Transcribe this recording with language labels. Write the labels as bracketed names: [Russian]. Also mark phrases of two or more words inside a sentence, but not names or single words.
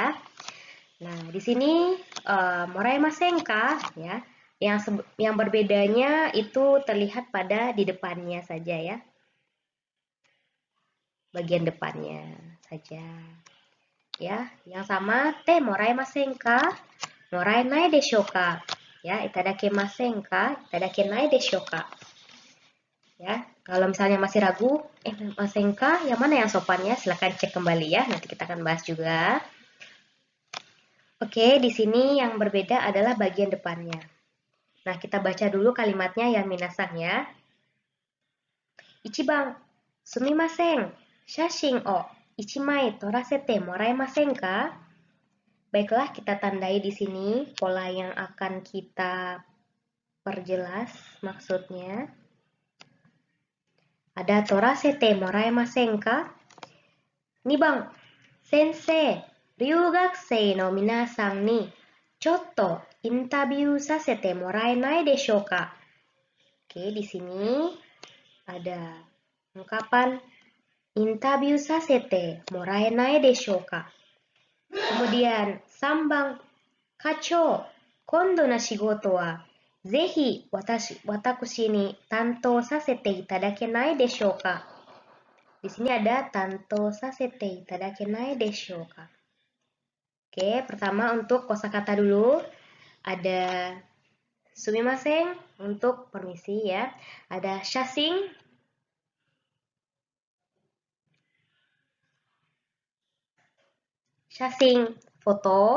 [Indonesian] Nah, di sini [Japanese] もらいませんか, [Indonesian] ya. Yang berbedanya itu terlihat pada di depannya saja, ya. Bagian depannya saja. Ya, yang sama [Japanese] てもらいませんか、もらえないでしょうか. Ya, いただけませんか、いただけないでしょうか. [Indonesian] Ya, kalau misalnya masih ragu, [Japanese] ませんか [Indonesian] yang mana yang sopannya? Silahkan cek kembali, ya. Nanti kita akan bahas juga. Oke, di sini yang berbeda adalah bagian depannya. Nah, kita baca dulu kalimatnya ya minasang, ya. [Japanese] 一番、すみません、写真を一枚撮らせてもらえませんか? [Indonesian] Baiklah, kita tandai di sini pola yang akan kita perjelas maksudnya. [Japanese] Ada 撮らせてもらえませんか? 2 番、先生、留学生の皆さんにちょっとインタビューさせてもらえないでしょうか? [Indonesian] Oke, di sini ada ungkapan [Japanese] インタビューさせてもらえないでしょうか. [Indonesian] Kemudian [Japanese] 3番、課長、今度の仕事はぜひ私に担当させていただけないでしょうか? [Indonesian] Di sini ada [Japanese] 担当させていただけないでしょうか. [Indonesian] Oke, pertama untuk kosakata dulu. Ada sumimasen untuk permisi, ya. Ada shashin, foto.